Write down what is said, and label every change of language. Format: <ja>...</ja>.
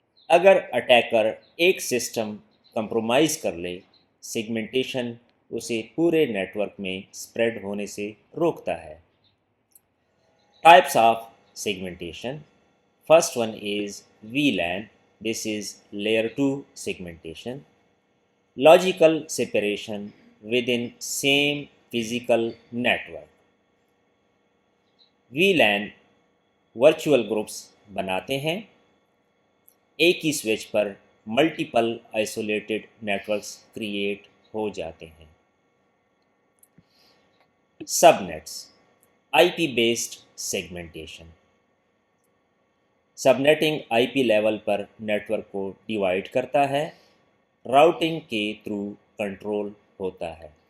<ur>اگر اٹیکر ایک system compromise کر لے، سیگمنٹیشن اسے پورے نیٹ ورک میں اسپریڈ ہونے سے روکتا ہے۔ Types of segmentation: first one is VLAN.</ur> <en>This is layer 2 segmentation. Logical separation within same physical network.</en> <ur>VLAN virtual groups بناتے ہیں، ایک ہی سوئچ پر ملٹیپل آئسولیٹڈ نیٹورکس کریٹ ہو جاتے ہیں۔ سب نیٹس: IP بیسڈ سیگمنٹیشن۔ سب نیٹنگ IP لیول پر net work کو divide کرتا ہے، routing کے through control ہوتا ہے۔</ur>